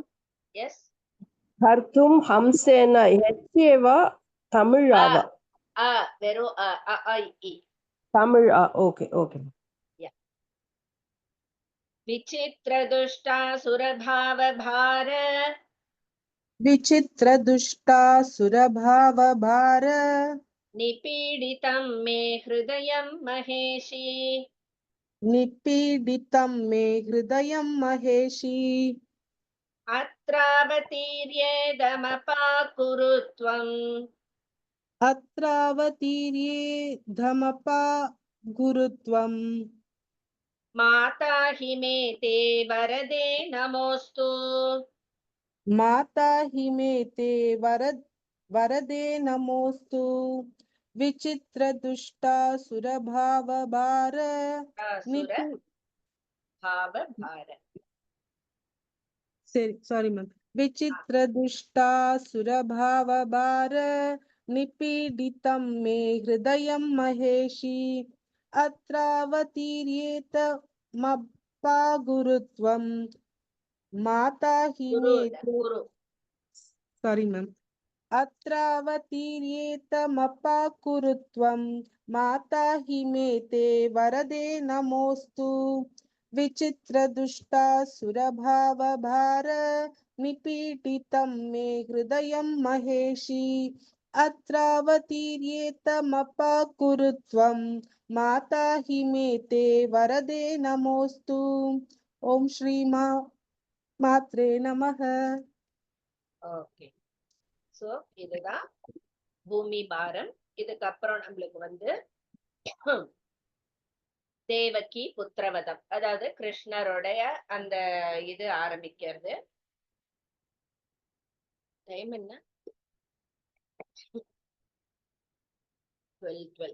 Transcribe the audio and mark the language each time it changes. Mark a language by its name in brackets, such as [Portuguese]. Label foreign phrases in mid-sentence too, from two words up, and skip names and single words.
[Tamil] எஸ். ஹர்த்தும் ஹம்சேன ஹெச்ஏவா தமிழாவா? வெறும் தமிழ். [English] okay okay. [Sanskrit] विचित्र दुष्टा सुरभाव भार विचित्र दुष्टा सुरभाव भार निपीडितं मे हृदयं महेशि निपीडितं मे हृदयं महेशी अत्रावतीर्येदमपाकुरुत्वम् अत्रावतीर्येधमपा गुरुत्वम् माता हि मे ते वरदे नमोऽस्तु माता हि मे ते वरदे नमोस्तु विचित्र दुष्टा सुरभाव भार सुरभाव भार. [English] sorry ma'am. [Sanskrit] विचित्र दुष्टा सुरभाव भार निपीडितं मे हृदयं महेशी अत्रावतीर्येत मप्पा गुरुत्वं माता हि मे குரு [English] sorry ma'am. [Sanskrit] अत्रावतीर्येतमपाकुरुत्वं माता हि मे ते वरदे नमोस्तु विचित्रदुष्टा सुरभावभार निपीडितं मे हृदयं महेशी अत्रावतीर्येतमपाकुरुत्वं माता हि मे ते वरदे नमोस्तु. ओम श्री मात्रे नमः. [English] okay. so [Tamil] இதுதான் பூமி பாரம். இதுக்கப்புறம் நம்மளுக்கு வந்து தேவகி புத்திரவதம், அதாவது கிருஷ்ணருடைய அந்த இது ஆரம்பிக்கிறது. டைம் என்ன? 12.